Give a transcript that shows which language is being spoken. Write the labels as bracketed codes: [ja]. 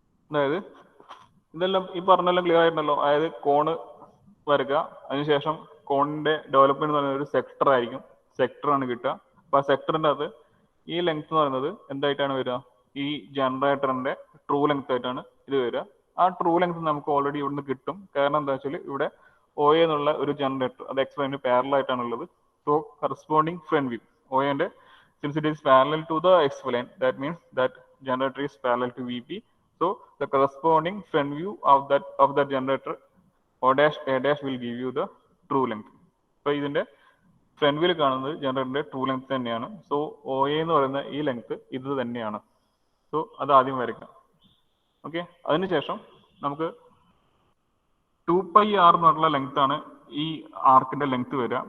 [ml] അതായത് ഇതെല്ലാം ഈ പറഞ്ഞെല്ലാം ക്ലിയർ ആയിട്ടുണ്ടല്ലോ. അതായത് കോണ് വരയ്ക്കുക, അതിനുശേഷം കോണിന്റെ ഡെവലപ്മെന്റ് എന്ന് പറയുന്നത് ഒരു സെക്ടർ ആയിരിക്കും. സെക്ടറാണ് കിട്ടുക. അപ്പൊ ആ സെക്ടറിന്റെ അത് ഈ ലെങ്ത് എന്ന് പറയുന്നത് എന്തായിട്ടാണ് വരിക? ഈ ജനറേറ്ററിന്റെ ട്രൂ ലെങ്ത് ആയിട്ടാണ് ഇത് വരിക. ആ ട്രൂ ലെങ്ത് നമുക്ക് ഓൾറെഡി ഇവിടുന്ന് കിട്ടും. കാരണം എന്താ വെച്ചാൽ ഇവിടെ ഒ എന്നുള്ള ഒരു ജനറേറ്റർ അത് എക്സ് വൈന് പാരലൽ ആയിട്ടാണ് ഉള്ളത്. So corresponding front view O ന്റെ [en] since it is parallel to the x plane, that means that generator is parallel to VP. So the corresponding front view of that generator O dash A dash will give you the true length. [ml] So ഇതിന്റെ front വ്യൂവിൽ കാണുന്നത് ജനറേറ്ററിന്റെ true length തന്നെയാണ്. So O A എന്ന് പറയുന്ന ഈ length ഇത് തന്നെയാണ്. സോ അത് ആദ്യം വരയ്ക്കാം. ഓക്കെ, അതിനുശേഷം നമുക്ക് 2 π ആർ എന്ന് പറഞ്ഞുള്ള ലെങ്ത് ആണ് ഈ ആർക്കിന്റെ ലെങ്ത് വരിക.